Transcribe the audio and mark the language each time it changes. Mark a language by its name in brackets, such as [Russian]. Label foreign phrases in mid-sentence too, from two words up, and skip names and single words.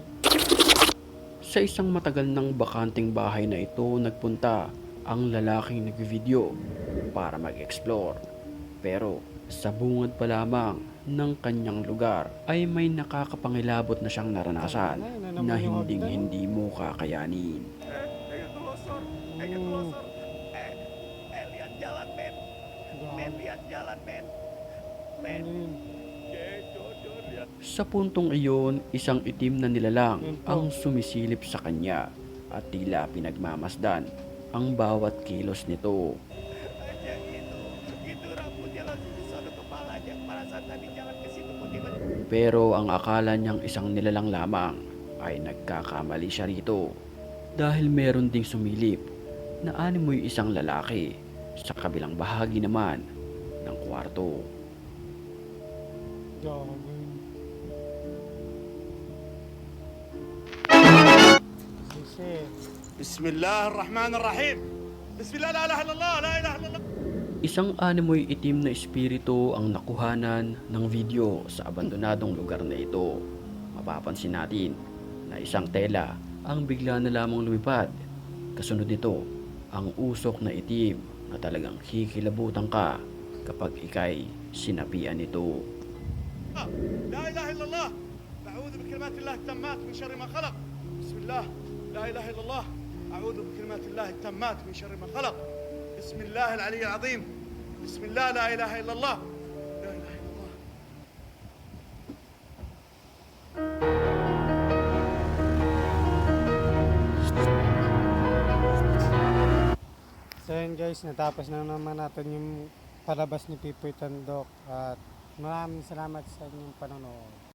[Filipino] Sa isang matagal ng bakanting bahay na ito nagpunta ang lalaking nagvideo para mag-explore. Pero sa bungad pa lamang ng kanyang lugar ay may nakakapangilabot na siyang naranasan na hinding-hindi mo kakayanin. [Indonesian] Lihat jalan, men. Men, lihat jalan, men. Men. [Filipino] Ano yun? Sa puntong iyon, isang itim na nilalang Yun po. ang sumisilip sa kanya at tila pinagmamasdan ang bawat kilos nito. [Indonesian] Itu rambutnya langsung di sana kepalanya. Perasaan tadi jalan ke situ pun tiba-tiba. [Filipino] Pero ang akala niyang isang nilalang lamang ay nagkakamali siya rito dahil meron ding sumilip na animoy isang lalaki sa kabilang bahagi naman ng kwarto. [Indonesian] Gagi. Sisi. [Arabic] بسم الله الرحمن الرحيم. بسم الله لا اله الا الله لا اله الا الله. [Filipino] Isang animoy itim na espiritu ang nakuhanan ng video sa abandonadong lugar na ito. Mapapansin natin na isang tela ang bigla na lamang lumipad. Kasunod nito ang usok na itim na talagang kikilabutan ka kapag ikay sinapian nito. [Arabic] لا اله الا الله. اعوذ بكلمات الله التامات من شر ما خلق. بسم الله لا اله الا الله. اعوذ بكلمات الله التامات من شر ما خلق. بسم الله العلي العظيم. بسم الله لا اله الا الله. لا اله الا الله. [Filipino] So yun guys, natapos na naman natin yung palabas ni Pipoy Tandok at maraming salamat sa inyong panonood.